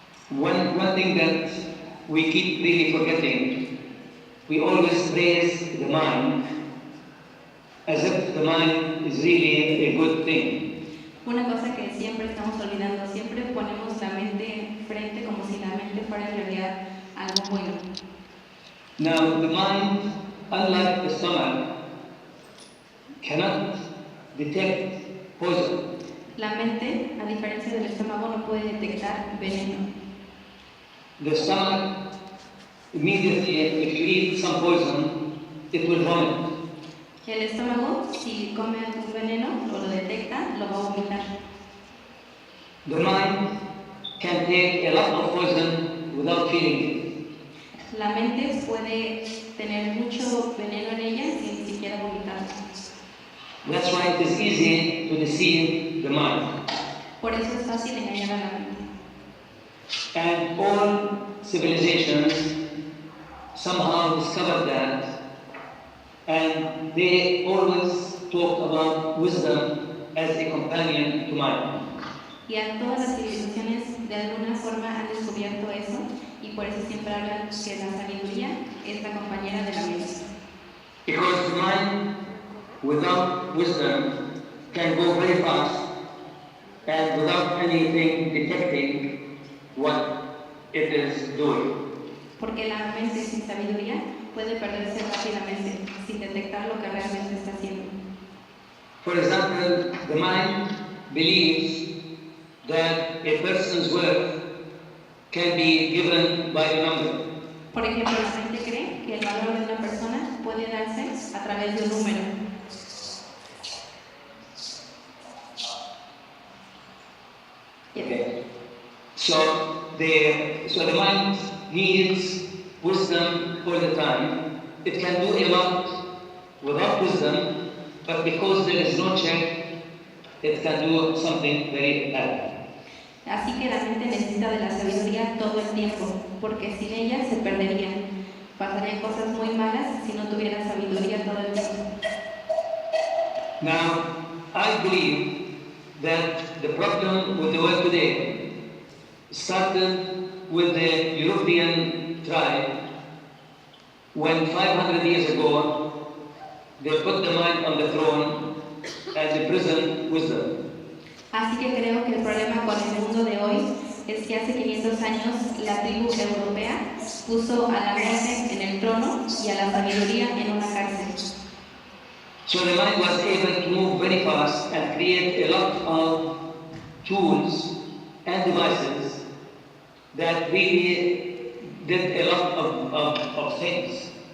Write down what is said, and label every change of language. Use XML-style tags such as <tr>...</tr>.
<en>One thing that we keep really forgetting, we always praise the mind as if the mind is really a good thing.</en> <es>Una cosa que siempre estamos olvidando, siempre ponemos la mente frente como si la mente fuera en realidad algo bueno.</es> <en>Now, the mind, unlike the stomach, cannot detect poison.</en> <es>La mente, a diferencia del estómago, no puede detectar veneno.</es> <en>The stomach, immediately, if you eat some poison, it will vomit.</en> <es>El estómago, si come algún veneno o lo detecta, lo va a vomitar.</es> <en>The mind can take a lot of poison without feeling it.</en> <es>La mente puede tener mucho veneno en ella sin ni siquiera vomitarlo.</es> <en>That's why it is easy to deceive the mind.</en> <es>Por eso es fácil engañar a la mente.</es> <en>And all civilizations somehow discovered that, and they always talk about wisdom as a companion to mind.</en> <es>Y a todas las civilizaciones de alguna forma han descubierto eso y por eso siempre hablan que la sabiduría es la compañera de la mente.</es> <en>Because the mind without wisdom can go very fast and without anything detecting what it is doing.</en> <es>Porque la mente sin sabiduría puede perderse rápidamente sin detectar lo que realmente está haciendo.</es> <en>For example, the mind believes that a person's worth can be given by a number.</en> <es>Por ejemplo, la mente cree que el valor de una persona puede darse a través de un número.</es> <en>Okay. So the mind needs wisdom all the time. It can do a lot without wisdom, but because there is no check, it can do something very bad.</en> <es>Así que la mente necesita de la sabiduría todo el tiempo, porque sin ella se perdería. Pasarían cosas muy malas si no tuviera sabiduría todo el tiempo.</es> <en>Now, I believe that the problem with the world today started with the European tribe when 500 years ago they put the mind on the throne and imprisoned wisdom.</en> <es>Así que creo que el problema con el mundo de hoy es que hace 500 años la tribu europea puso a la mente en el trono y a la sabiduría en una cárcel.</es> <en>So the mind was able to move very fast and create a lot of tools and devices that really did a lot of things.</en>